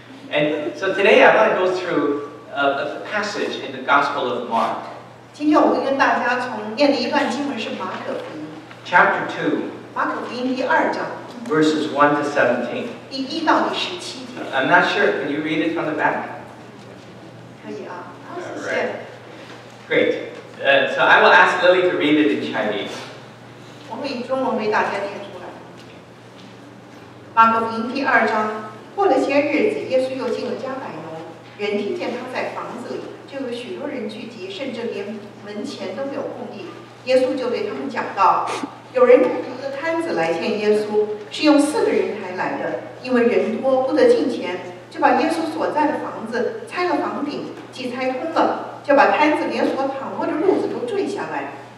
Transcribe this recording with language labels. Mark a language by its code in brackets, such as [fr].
[en] And so today I want to go through a passage in the Gospel of Mark, [zh] 今天我会跟大家从念的一段经文是马可福音， [en] chapter 2, [zh] 马可福音第2章 [en] verses 1 to 17. [zh] 第1到第17节。 [en] I'm not sure. Can you read it from the back? [zh] 可以啊，好，谢 [en] All [zh] 谢 [en] right.。 Great. So I will ask Lily to read it in Chinese. [zh] 我会以中文为大家念出来。马可福音第2章，过了些日子，耶稣又进了迦百农，人听见他在房子里，就有许多人聚集，甚至连门前都没有空地。耶稣就对他们讲道：有人抬一个摊子来见耶稣，是用4个人抬来的，因为人多不得进前，就把耶稣所在的房子拆了房顶，既拆通了，就把摊子连所躺卧的褥子都坠下来。